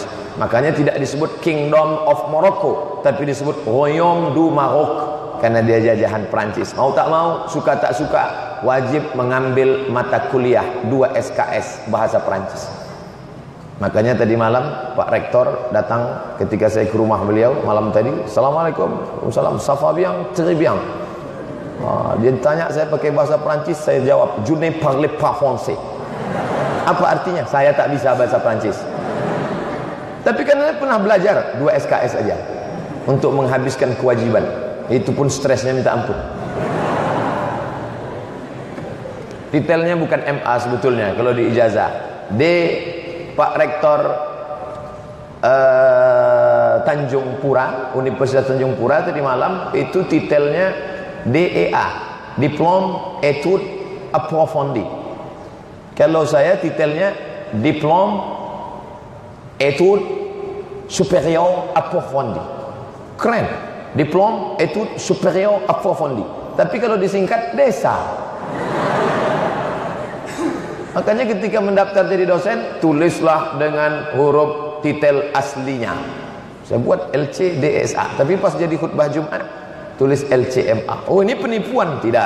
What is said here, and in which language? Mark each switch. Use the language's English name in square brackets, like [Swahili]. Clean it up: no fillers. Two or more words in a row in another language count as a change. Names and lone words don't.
[Indonesian] Makanya tidak disebut Kingdom of Morocco, tapi disebut Royaume du Maroc. Karena dia jajahan Prancis. Mau tak mau, suka tak suka, wajib mengambil mata kuliah 2 SKS bahasa Prancis. Makanya tadi malam Pak Rektor datang ketika saya ke rumah beliau malam tadi. [Arabic] Assalamualaikum. Waalaikumsalam. [French] Ça va bien? Très bien. [Indonesian] Dia tanya saya pakai bahasa Prancis, saya jawab, [French] je ne parle pas français. [Indonesian] Apa artinya? Saya tak bisa bahasa Prancis. Tapi kan saya pernah belajar 2 SKS aja untuk menghabiskan kewajiban. Itu pun stresnya minta ampun. Detailnya bukan MA sebetulnya kalau di ijazah. D Pak Rektor Tanjung Pura, Universitas Tanjung Pura tadi malam itu titelnya DEA, [French] Diplôme Études Approfondies. [Indonesian] Kalau saya titelnya [French] Diplôme Études Supérieures Approfondies. Keren, Diplôme Études Supérieures Approfondies. [Indonesian] Tapi kalau disingkat DESA. Makanya ketika mendaftar jadi dosen, tulislah dengan huruf titel aslinya. Saya buat LCDSA, tapi pas jadi khutbah Jumat tulis LCMA. Oh, ini penipuan? Tidak.